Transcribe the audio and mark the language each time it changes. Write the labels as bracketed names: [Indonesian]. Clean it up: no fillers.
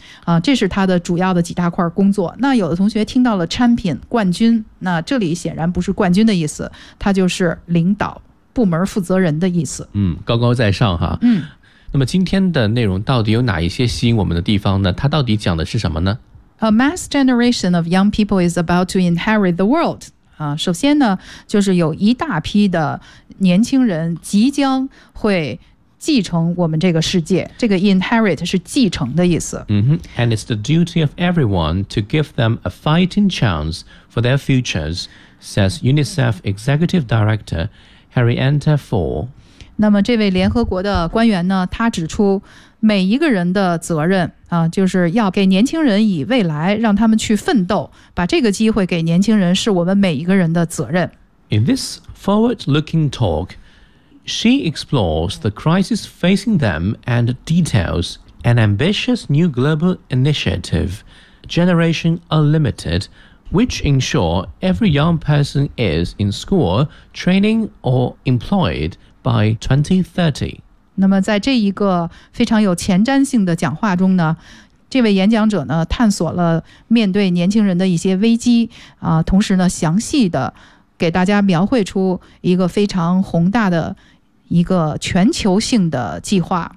[Chinese] 啊，这是他的主要的几大块工作。那有的同学听到了 champion 冠军，那这里显然不是冠军的意思，他就是领导部门负责人的意思。嗯，高高在上哈。嗯。那么今天的内容到底有哪一些吸引我们的地方呢？它到底讲的是什么呢？ [English] A mass generation of young people is about to inherit the world. [Chinese] 首先呢，就是有一大批的年轻人即将会继承我们这个世界。这个 inherit 是继承的意思。 [English] And it's the duty of everyone to give them a fighting chance for their futures, says UNICEF Executive Director Henrietta Ford. [Chinese] 那么这位联合国的官员呢，他指出每一个人的责任啊，就是要给年轻人以未来，让他们去奋斗，把这个机会给年轻人，是我们每一个人的责任。 [English] In this forward-looking talk, she explores the crisis facing them and details an ambitious new global initiative, Generation Unlimited, which ensure every young person is in school, training or employed,By 2030. [Chinese] 那么在这一个非常有前瞻性的讲话中呢，这位演讲者呢探索了面对年轻人的一些危机啊，同时呢详细的给大家描绘出一个非常宏大的一个全球性的计划。